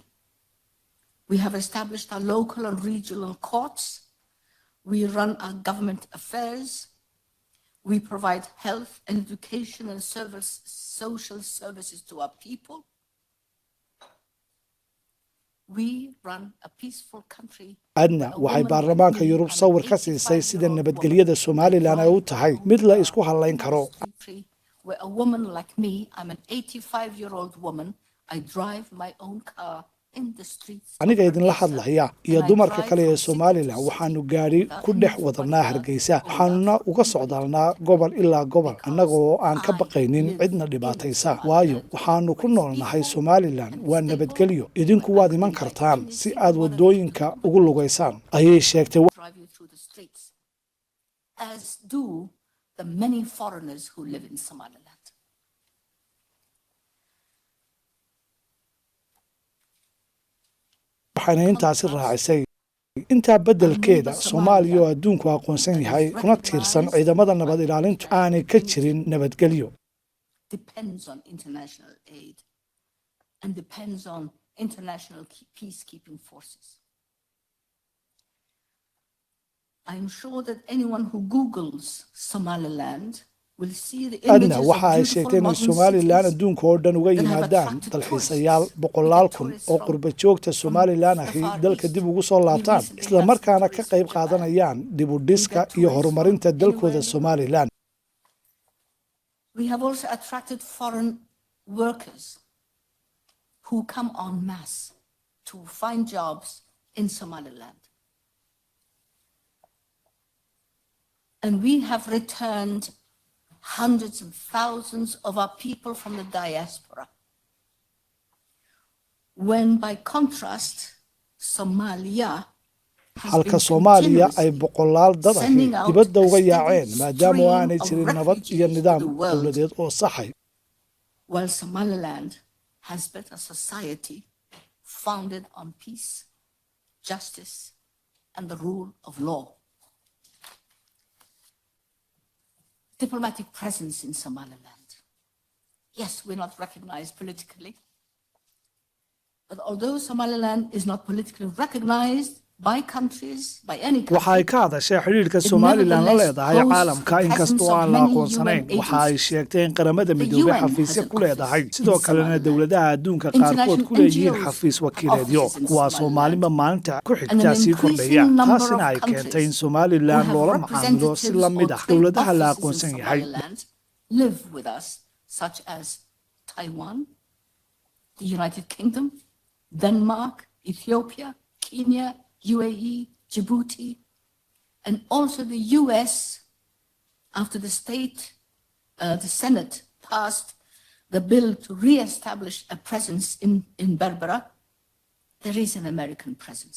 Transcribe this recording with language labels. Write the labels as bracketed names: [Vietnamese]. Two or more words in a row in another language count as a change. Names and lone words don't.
[English] We have established our local and regional courts. We run our government affairs. We provide health and education and social services to our people. We run a peaceful country. [Somali] adna waxay baarlamaanka Yurub sawir ka siisay sida nabadgelyada Somaliland ay u tahay mid la isku halayn karo. [English] Where a woman like me, I'm an 85-year-old woman, I drive my own car in the streets. [Somali] aniga idinla hadlaya iyo dumarka kale ee Somaliland waxaanu gaari ku dhex wadanaa Hargeysa waxaanuna uga socdaalnaa gobol ilaa gobol annagoo aan ka baqaynin cidna dhibaataysa waayo waxaanu ku noolnahay Somaliland waa nabadgelyo idinku waad iman kartaan si aad wadooyinka ugu lugaysaan ayay sheegtay. [English] As do the many foreigners who live in Somaliland. [Somali] waxayna intaasi raacisay intaa beddelkeeda Soomaaliya oo adduunku aqoonsan yahay kuna tiirsan ciidamada nabad ilaalintu aanay ka jirin nabadgelyo. [English] Depends on international aid and depends on international peacekeeping forces. I'm sure that anyone who Googles Somaliland will see the [Somali] adna [English] images of [Somali] waxa ay [English] beautiful [Somali] sheegtay in [English] modern Somaliland cities [Somali] adduunka oo dhan uga [English] that have [Somali] yimaadaan [English] attracted [Somali] dalxiisayaal [English] tourists. [Somali] boqolaal [English] We get [Somali] kun [English] tourists [Somali] oo [English] from- [Somali] qurba joogta [English] from Somaliland the [Somali] ahi [English] Far [Somali] dalka [English] East. [Somali] dib ugu soo [English] We [Somali] laabtaan [English] recently [Somali] isla [English] had [Somali] markaana [English] some [Somali] ka [English] tourists [Somali] qayb [English] from Japan. [Somali] qaadanayaan dib u dhiska [English] We get [Somali] iyo [English] tourists [Somali] horumarinta [English] from [Somali] dalkooda [English] anywhere in the Somaliland. We have also attracted foreign workers who come en masse to find jobs in Somaliland. And we have returned hundreds of thousands of our people from the diaspora. When by contrast, Somalia has [Somali] halka [English] been [Somali] Soomaaliya ay [English] continuously [Somali] boqolaal dad ahi [English] sending out [Somali] dibadda [English] a [Somali] uga [English] steady [Somali] yaaceen maadaama [English] stream [Somali] aanay [English] of [Somali] jirin nabad iyo [English] refugees [Somali] nidaam [English] to the world. [Somali] dowladeed oo saxay. [English] While Somaliland has built a society founded on peace, justice, and the rule of law. Diplomatic presence in Somaliland. Yes, we're not recognized politically. But although Somaliland is not politically recognized by countries, by any [Somali] waxa ay [English] country, [Somali] ka hadashay xiriirka Somaliland la leedahay caalamka inkastoo aan la aqoonsanayn. Waxa ay sheegtay in qaramada midoobay xafiisyo ku leedahay sidoo kalena dowladaha adduunka qaarkood ku leeyihiin xafiis wakiileedyo kuwaasoo maalinba maalinta ku xigta sii kordhaya. taasina ay keentay in Somaliland loola macaamilo si la mid ah dowladaha la aqoonsan yahay. [English] live with us, such as Taiwan, the United Kingdom, Denmark, Ethiopia, Kenya, UAE, Djibouti, and also the US, after the Senate passed the bill to re-establish a presence in Berbera, there is an American presence.